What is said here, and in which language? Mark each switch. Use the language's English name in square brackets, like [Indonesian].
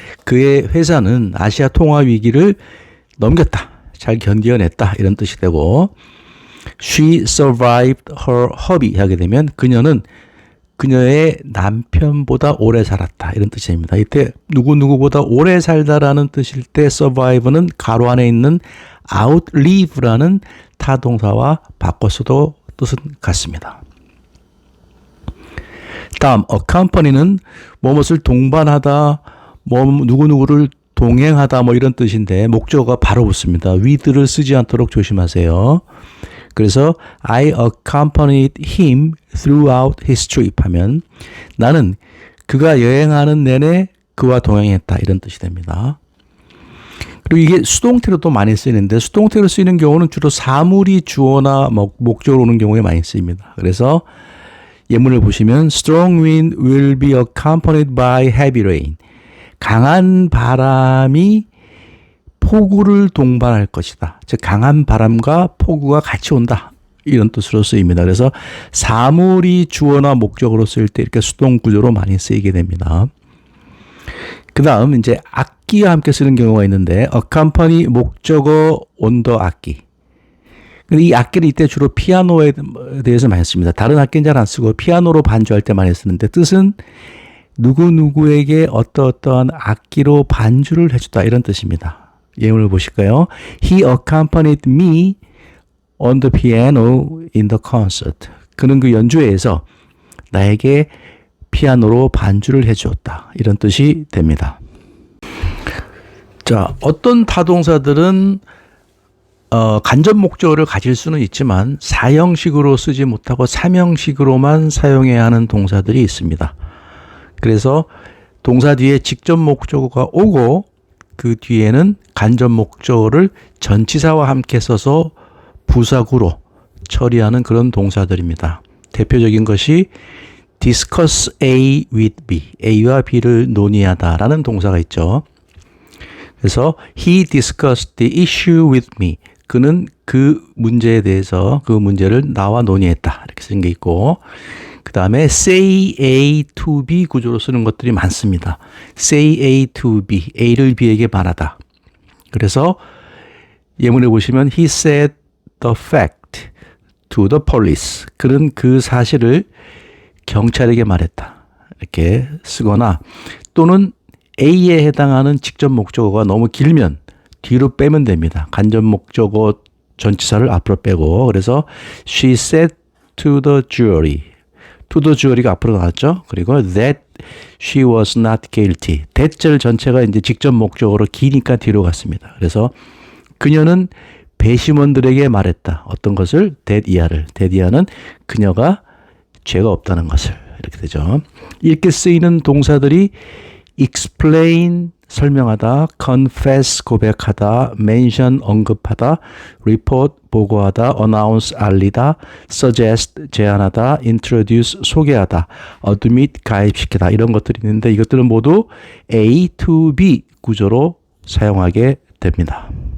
[Korean] 그의 회사는 아시아 통화 위기를 넘겼다. 잘 견디어냈다. 이런 뜻이 되고, [English] She survived her hubby [Korean] 하게 되면 그녀는 그녀의 남편보다 오래 살았다. 이런 뜻이 됩니다. 이때 누구누구보다 오래 살다라는 뜻일 때 survive는 가로 안에 있는 outlive라는 타동사와 바꿔서도 뜻은 같습니다. 다음 accompany는 무엇을 동반하다, 누구누구를 동행하다 뭐 이런 뜻인데 목적어가 바로 붙습니다. with를 쓰지 않도록 조심하세요. 그래서 [English] I accompanied him throughout his trip [Korean] 하면 나는 그가 여행하는 내내 그와 동행했다 이런 뜻이 됩니다. 그리고 이게 수동태로도 많이 쓰이는데 수동태로 쓰이는 경우는 주로 사물이 주어나 목적으로 오는 경우에 많이 쓰입니다. 그래서 예문을 보시면 [English] Strong wind will be accompanied by heavy rain. [Korean] 강한 바람이 폭우를 동반할 것이다. 즉 강한 바람과 폭우가 같이 온다. 이런 뜻으로 쓰입니다. 그래서 사물이 주어나 목적으로 쓰일 때 이렇게 수동 구조로 많이 쓰이게 됩니다. 그 다음 이제 악기와 함께 쓰는 경우가 있는데 accompany 목적어 온더 악기. 근데 이 악기를 이때 주로 피아노에 대해서 많이 씁니다. 다른 악기는 잘 안 쓰고 피아노로 반주할 때 많이 쓰는데 뜻은 누구누구에게 어떠한 악기로 반주를 해주다 이런 뜻입니다. 예문을 보실까요? [English] He accompanied me on the piano in the concert. [Korean] 그는 그 연주회에서 나에게 피아노로 반주를 해주었다. 이런 뜻이 됩니다. 자, 어떤 타동사들은 간접 목적어를 가질 수는 있지만 사형식으로 쓰지 못하고 삼형식으로만 사용해야 하는 동사들이 있습니다. 그래서 동사 뒤에 직접 목적어가 오고 그 뒤에는 간접 목적어를 전치사와 함께 써서 부사구로 처리하는 그런 동사들입니다. 대표적인 것이 discuss A with B, A와 B를 논의하다라는 동사가 있죠. 그래서 [English] he discussed the issue with me. [Korean] 그는 그 문제에 대해서 그 문제를 나와 논의했다. 이렇게 쓰는 게 있고, 그 다음에 say A to B 구조로 쓰는 것들이 많습니다. [English] say A to B, [Korean] A를 B에게 말하다. 그래서 예문에 보시면 [English] he said the fact to the police. [Korean] 그는 그 사실을 경찰에게 말했다. 이렇게 쓰거나 또는 A에 해당하는 직접 목적어가 너무 길면 뒤로 빼면 됩니다. 간접 목적어 전치사를 앞으로 빼고, 그래서 [English] she said to the jury. [Korean] to the jury가 앞으로 나왔죠. 그리고 [English] that she was not guilty. [Korean] that절 전체가 이제 직접 목적어로 기니까 뒤로 갔습니다. 그래서 그녀는 배심원들에게 말했다. 어떤 것을? that 이하를. that 이하는 그녀가 죄가 없다는 것을. 이렇게 되죠. 이렇게 쓰이는 동사들이 explain 설명하다, confess 고백하다, mention 언급하다, report 보고하다, announce 알리다, suggest 제안하다, introduce 소개하다, admit 가입시키다 이런 것들이 있는데 이것들은 모두 A to B 구조로 사용하게 됩니다.